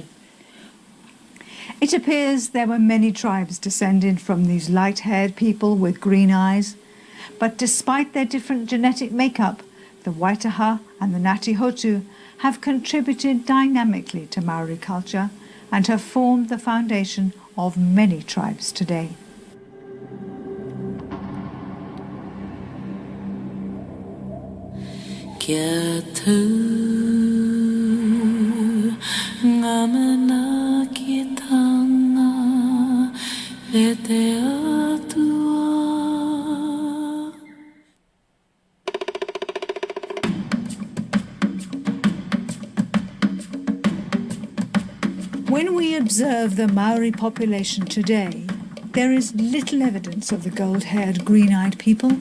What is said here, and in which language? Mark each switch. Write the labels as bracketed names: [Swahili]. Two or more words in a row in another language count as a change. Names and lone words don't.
[English] It appears there were many tribes descended from these light-haired people with green eyes, but despite their different genetic makeup, the Waitaha and the Ngāti Hotu have contributed dynamically to Maori culture and have formed the foundation of many tribes today. [Māori] Kia tū ngā mana ki tanga e te atua. [English] When we observe the Maori population today, there is little evidence of the gold-haired, green-eyed people.